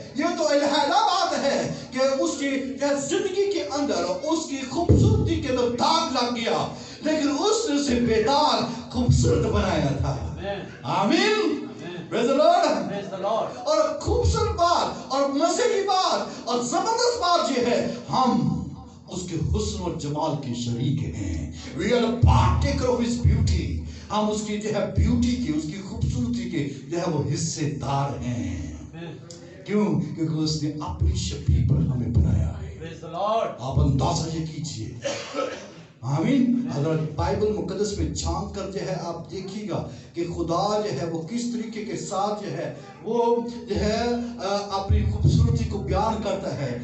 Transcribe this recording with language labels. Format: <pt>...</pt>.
<hi>ये तो अलहदा बात है कि उसकी जिंदगी के अंदर उसकी खूबसूरती के अंदर दाग लग गया, लेकिन उसने उसे बेदाग खूबसूरत बनाया था।</hi> <en>आमीन। Praise the Lord. Praise the Lord.</en> <hi>और खूबसूरत बात और मजे की बात और जबरदस्त बात ये है, हम उसके हुस्न और जमाल के शरीक हैं।</hi> <en>We are a partaker of his beauty.</en> <hi>हम उसकी जो है ब्यूटी की, उसकी खूबसूरती के जो है वो हिस्सेदार हैं। क्यों? क्योंकि उसने अपनी शक्ति पर हमें बनाया है।</hi> <en>Praise the Lord.</en> <hi>आप अंदाजा ये कीजिए। आमीन। अगर बाइबल मुकद्दस में झांक कर जो है आप देखिएगा कि खुदा जो है वो किस तरीके के साथ जो है वो जो है अपनी खूबसूरती को बयान करता है।</hi>